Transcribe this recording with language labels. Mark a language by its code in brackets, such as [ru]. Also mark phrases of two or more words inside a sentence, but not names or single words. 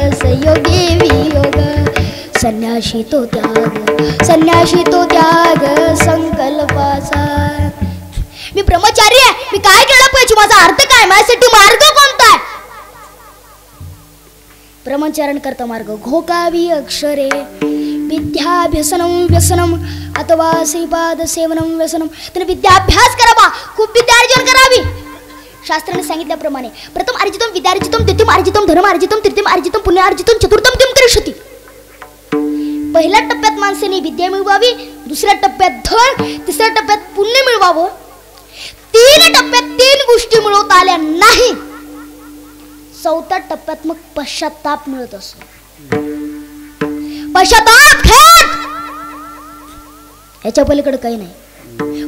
[mr] संन्याशी तो त्याग संकल्पाचा. मी ब्रह्मचारी आहे, मी काय केलं पाहिजे, माझा अर्थ काय, माझ्यासाठी मार्ग कोणता आहे. ब्रह्मचारण करता मार्ग घोकावी अक्षरे [sa] विद्याभ्यसनम व्यसनम अथवा श्रीपाद सेवनम व्यसनम. [mr] त्याने विद्याभ्यास करावा, खूप विद्यार्जन करावी. शास्त्राने सांगितल्याप्रमाणे [sa] प्रथम अर्जितम विद्यार्जितम, द्वितीयम अर्जितम धर्म अर्जितम, तृतीयम अर्जितम पुण्य अर्जितम, चतुर्थम किम करिष्यति. [mr] पहिल्या टप्प्यात माणसाने विद्या मिळवावी, दुसऱ्या टप्प्यात धन, तिसऱ्या टप्प्यात पुण्य मिळवावं. 3 टप्प्यात 3 गोष्टी मिळवता आल्या नाही, 4थ्या टप्प्यात मग पश्चाताप मिळत असतो. पश्चाताप याच्या पलीकडे काही नाही.